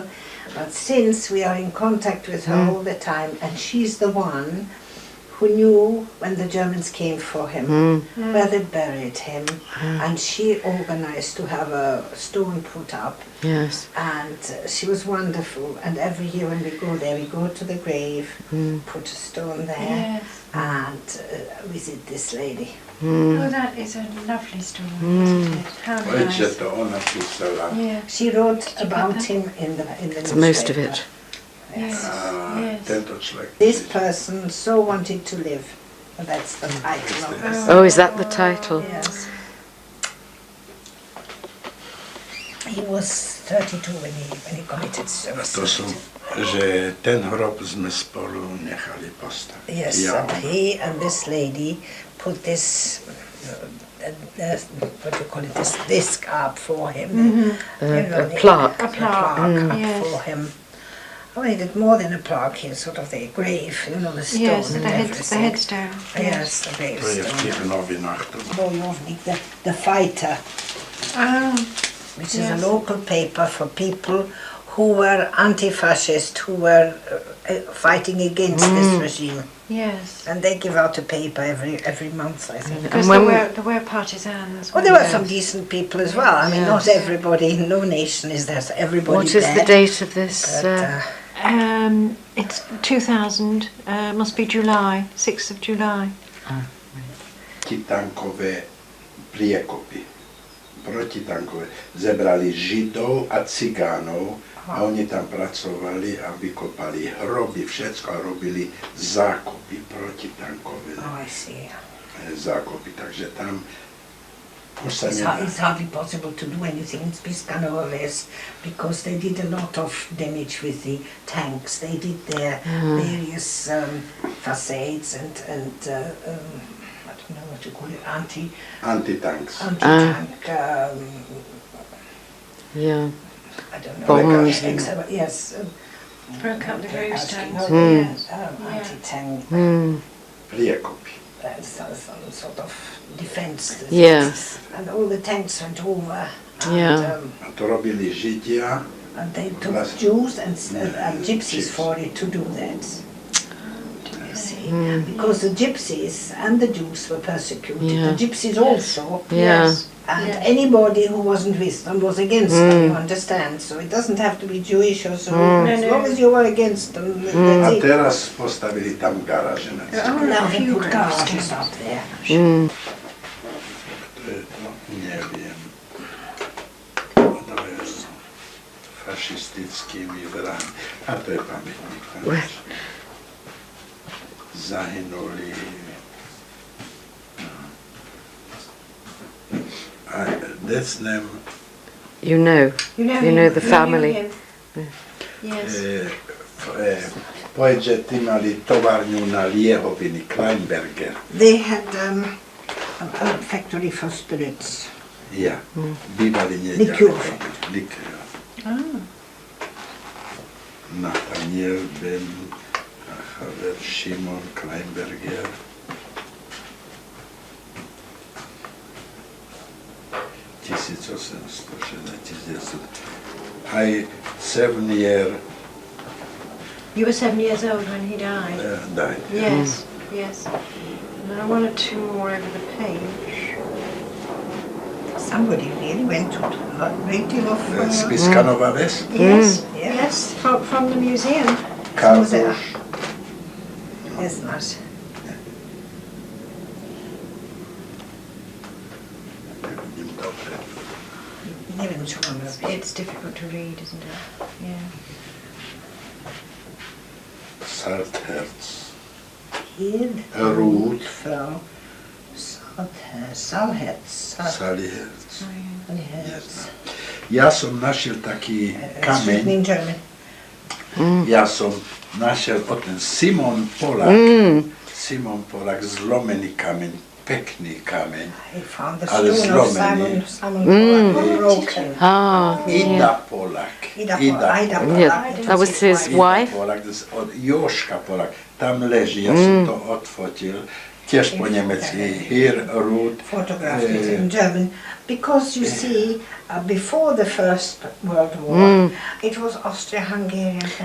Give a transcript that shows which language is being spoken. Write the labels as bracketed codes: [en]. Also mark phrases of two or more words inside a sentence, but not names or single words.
[en] But since we are in contact with her all the time, and she's the one who knew when the Germans came for him, where they buried him, and she organized to have a stone put up. Yes. And she was wonderful. And every year when we go there, we go to the grave, put a stone there, Yes. and visit this lady. Oh, that is a lovely story, isn't it? How [sk] Veď [en] nice. [sk] to ona písala. [en] Yeah. She wrote you about get that? him in the It's newspaper. most of it. Yes. Yes. [sk] Tento človek. [en] This person so wanted to live. That's the title of this. Oh, is that the title? Yes. He was 32 when he committed [sk] A to sú, [en] suicide. [sk] že ten hrob sme spolu nechali postaviť. [en] Yes, [sk] Ja, [en] and he and this lady put this, what do you call it, this disc up for him. You know, A plaque. A plaque, up yes. for him. Oh, he did more than a plaque, he sort of the grave, you know, the stone Yes, and the everything. headstone. Yes, the [sk] to je v [en] gravestone. [sk] tých novinách. To Bojovnik, [en] the fighter, Ah, which is a Yes. local paper for people who were anti-fascist, who were fighting against this regime. yes. And they give out a paper every month, I think. Because when there were partisans. Oh, there were weren't some decent people as well. I mean, not Yes. everybody, no nation is there, so everybody What is the bad, date of this? but, It's 2000, must be July, 6th of July. [sk] protitankové priekopy. Protitankové. Zebrali Židov a Cigánov a oni tam pracovali a vykopali hroby, všetko a robili zákopy, protitankové [en] oh, I see. [sk] zákopy. Takže tam už sa [en] It's, [sk] nedá. [en] it's hardly possible to do anything in Spišská because they did a lot of damage with the tanks. They did their various facades and I don't know what to call it, Antitanks. anti-tank, Yeah. I don't know. Bombs. Yes, Broke up the gravestones. yes, Yes. anti-tank. [sk] Priekopy. [en] Some sort of defense. Yes. And all the tanks went over. Yeah. [sk] A to robili Židia. [en] And they took Plus- Jews and gypsies for it to do that. You see, because the gypsies and the Jews were persecuted. Yeah. The gypsies also. Yeah. Yes. And Yes. anybody who wasn't with them was against them, you understand? So it doesn't have to be Jewish or so. As long as you were against them, [sk] A [en] that's it. [sk] teraz postavili tam garáže na [en] Oh, [sk] cigánov. [en] Now a they few put garages gravestones. up there. [sk] To je to, neviem. To je s fašistickými vrahmi. A to je pamätník. tam zahynuli. A decnem [en] You know. You know, You him, know the you family. knew him. Yes. [sk] povedz, že tí mali továrňu na liehoviny, Kleinberger. [en] They had a factory for spirits. [sk] Ja, bývali [en] Liqueur. [sk] nedaleko. Liqueur. [en] Ah. [sk] Nathaniel Ben Haver Šimon Kleinberger. [en] I 7 year You were 7 years old when he died. died. Yes, yes. And I wanted two more over the page. Somebody really went to a great deal of... Spišská Nová Ves, Yes, Yeah. yes, from the museum. Kardoš. Yes, nice. [sk] Nevidím dobre. Neviem, čo mám robiť. [en] It's difficult to read, isn't it? Yeah. Saltherz. [de] Hier, Ruth. Frau Salherz. Saliherz. Salherz. [sk] Ja som našiel taký kameň. [en] In German. [sk] Ja som našiel od ten Simon Polak. Simon Polak, zlomený kameň, pekný kameň. [en] I found the [sk] Ale [en] stone of [sk] zlomený. [en] Simon Polak broken. Ah, Ida Polak. Ida Polak. yeah. That was his wife. [sk] Polak, od Joška Polak. Tam leží, ja som to odfotil. Tiež po nemecky. [en] Here, Ruth. Photographed it in German. Because you see, before the First World War, it was Austria-Hungarian and